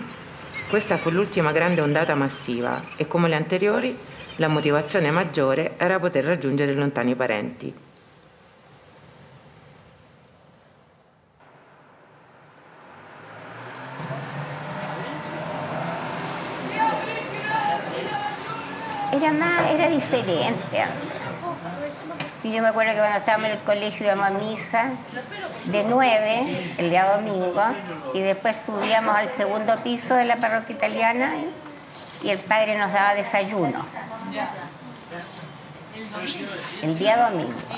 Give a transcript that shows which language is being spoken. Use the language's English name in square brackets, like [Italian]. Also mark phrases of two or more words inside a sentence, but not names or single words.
[Italian] Questa fu l'ultima grande ondata massiva e, come le anteriori, la motivazione maggiore era poter raggiungere lontani parenti. [Spanish] Era diferente. Y yo me acuerdo que cuando estábamos en el colegio íbamos a misa de 9, el día domingo, y después subíamos al segundo piso de la parroquia italiana y el padre nos daba desayuno. El día domingo.